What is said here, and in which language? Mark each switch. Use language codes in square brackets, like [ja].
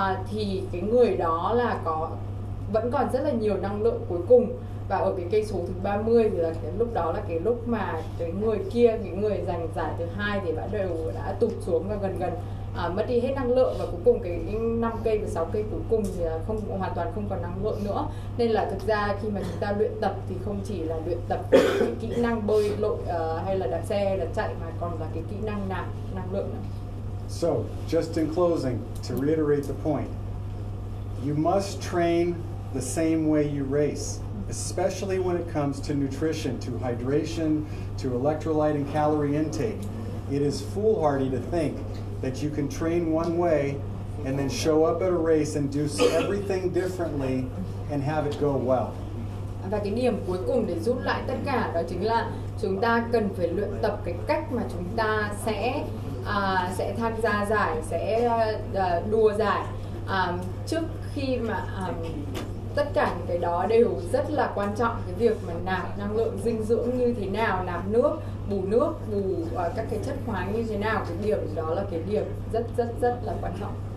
[vi] thì cái người đó là vẫn còn rất là nhiều năng lượng cuối cùng, và ở cái cây số thứ 30 thì là cái lúc đó là cái lúc mà cái người giành giải thứ 2 thì đã tụt xuống và gần mất đi hết năng lượng, và cuối cùng cái 5 cây và 6 cây cuối cùng thì hoàn toàn không còn năng lượng nữa. Nên là thực ra khi mà chúng ta luyện tập thì không chỉ là luyện tập cái kỹ năng bơi lội hay là đạp xe hay là chạy, mà còn là cái kỹ năng nạp năng lượng nữa. [en] So, just in closing, to reiterate the point, you must train the same way you race, especially when it comes to nutrition, to hydration, to electrolyte and calorie intake. It is foolhardy to think that you can train one way and then show up at a race and do everything differently and have it go well. [vi] Và cái điểm cuối cùng để rút lại tất cả đó chính là chúng ta cần phải luyện tập cái cách mà chúng ta sẽ tham gia giải, sẽ đua giải. Trước khi mà tất cả những cái đó đều rất là quan trọng, cái việc mà nạp năng lượng dinh dưỡng như thế nào, nạp nước, bù các cái chất khoáng như thế nào, cái điểm đó là cái điểm rất là quan trọng.